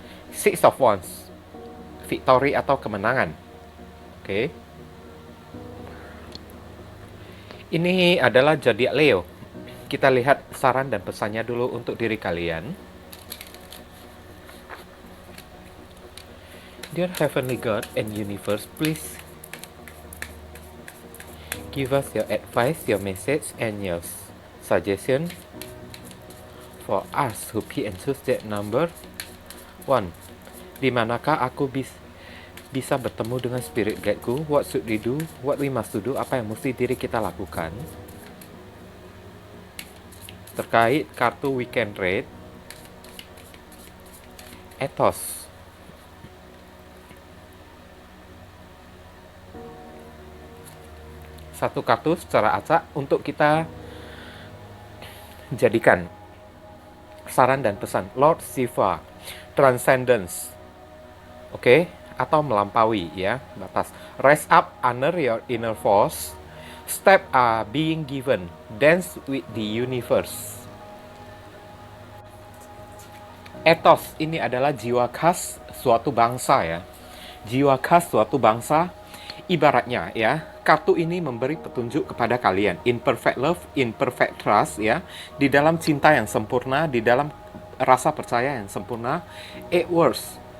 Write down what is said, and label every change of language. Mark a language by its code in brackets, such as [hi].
[id] Six of Wands. Victory atau kemenangan. Oke. Ini adalah zodiak Leo. Kita lihat saran dan pesannya dulu untuk diri kalian. [en] Dear Heavenly God and Universe, please give us your advice, your message, and your suggestion for us who pick and choose that number. 1. [id] Di manakah aku bisa bertemu dengan spirit guide-ku? [en] What should we do? What we must do? [id] Apa yang mesti diri kita lakukan? Terkait kartu weekend rate, ethos. Satu kartu secara acak untuk kita jadikan saran dan pesan. Lord Shiva, transcendence, oke, atau melampaui ya batas. [en] Rise up under your inner force. Step are being given. Dance with the universe. [id] Ethos ini adalah jiwa khas suatu bangsa ya. Jiwa khas suatu bangsa. Ibaratnya ya, kartu ini memberi petunjuk kepada kalian. [en] In perfect love, in perfect trust [id] ya. Di dalam cinta yang sempurna, di dalam rasa percaya yang sempurna. [en] 8 words.